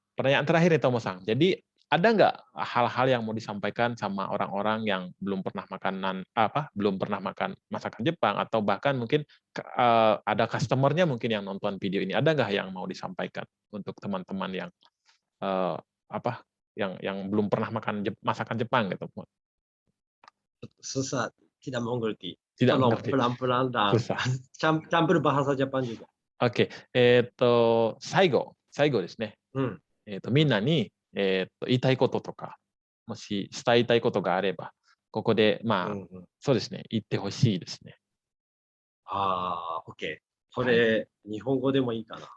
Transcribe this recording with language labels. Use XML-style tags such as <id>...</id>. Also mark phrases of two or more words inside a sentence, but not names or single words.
<id>Pertanyaan terakhir nih Tomo-san. Jadi ada nggak hal-hal yang mau disampaikan sama orang-orang yang belum pernah belum pernah makan masakan Jepang atau bahkan mungkin ada customer-nya mungkin yang nonton video ini. Ada nggak yang mau disampaikan untuk teman-teman yang eh, apa yang belum pernah makan masakan Jepang gitu? Susah, tidak mengerti. Tidak Tolong mengerti. pelan-pelan dan Susah. campur bahasa Jepang juga.</id> <ja>OK。最後ですね。うん、みうん、んなに、言いたいこととか、もし伝えたいことがあれば、ここで、まあ、うん、うん。そうですね、言ってほしいですね。ああ、オッケー。こはい。れ、日本語でもいいかな。</ja>